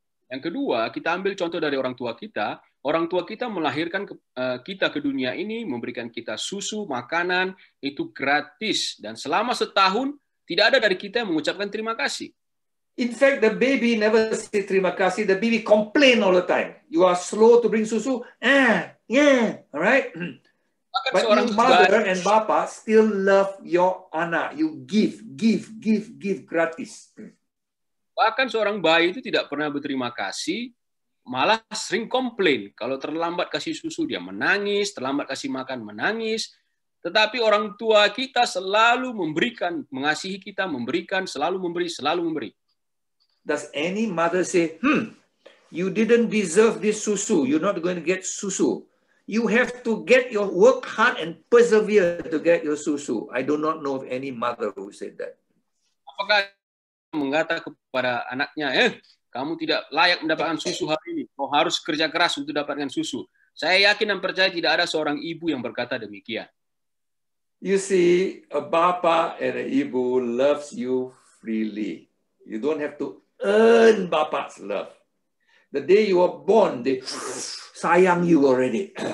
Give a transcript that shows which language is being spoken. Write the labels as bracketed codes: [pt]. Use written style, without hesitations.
[id] Yang kedua, kita ambil contoh dari orang tua kita. Orang tua kita melahirkan kita ke dunia ini, memberikan kita susu, makanan, itu gratis. Dan selama setahun, tidak ada dari kita yang mengucapkan terima kasih. [en] In fact, the baby never say [id] terima kasih. [en] The baby complain all the time. You are slow to bring susu. Yeah, all right? [id] Bahkan [en] But [id] seorang [en] you mother and bapa still love your anak. You give gratis. [id] Bahkan seorang bayi itu tidak pernah berterima kasih, malah sering komplain. Kalau terlambat kasih susu, dia menangis, terlambat kasih makan, menangis. Tetapi orang tua kita selalu memberikan, mengasihi kita, memberikan, selalu memberi. [en] Does any mother say, you didn't deserve this susu. You're not going to get susu. You have to work hard and persevere to get your susu. I do not know of any mother who said that. [id] Apakah mengatakan kepada anaknya, kamu tidak layak mendapatkan susu hari ini. Kau harus kerja keras untuk dapatkan susu. Saya yakin dan percaya tidak ada seorang ibu yang berkata demikian. [en] You see, a bapa and a ibu loves you freely. You don't have to earn bapa's love. The day you were born, they sayang you already.